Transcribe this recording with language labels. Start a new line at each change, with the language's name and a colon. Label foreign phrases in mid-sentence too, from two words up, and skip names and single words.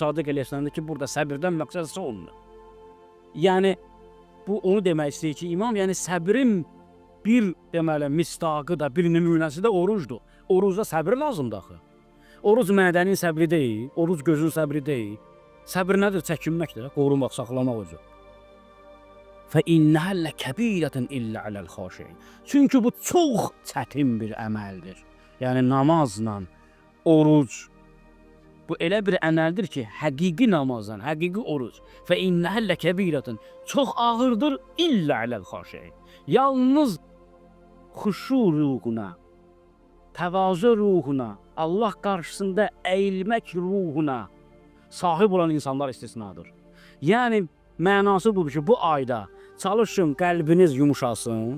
Azerbaijani: İmam Sadiq Əleyhisselam deyir ki, burada səbirdən məqsəd olmur. Yəni bu onu demək istəyir ki, imam, yəni səbrin bir deməli mistaqı da, bir nümunəsi də orucdur. Orucda səbr lazımdır axı. Oruc mədənin səbri deyil, oruc gözün səbri deyil. Səbr nədir? Çəkinməkdir, qorumaq, saxlamaq özü.
Arabic: فَإِنَّهَا لَكَبِيرَةٌ إِلَّا عَلَى الْخَاشِعِينَ.
Azerbaijani: Çünki bu çox çətin bir əməldir. Yəni namazla oruc bu elə bir əməldir ki, həqiqi namazdan, həqiqi oruc.
Arabic: فَإِنَّهَا لَكَبِيرَةٌ
Azerbaijani: çox ağırdır
Arabic: إِلَّا عَلَى الْخَاشِعِينَ.
Azerbaijani: Yalnız xuşu ruhuna, təvazö ruhuna, Allah qarşısında əyilmək ruhuna sahib olan insanlar istisnadır. Yəni mənası budur ki, bu ayda çalışın qəlbiniz yumuşasın.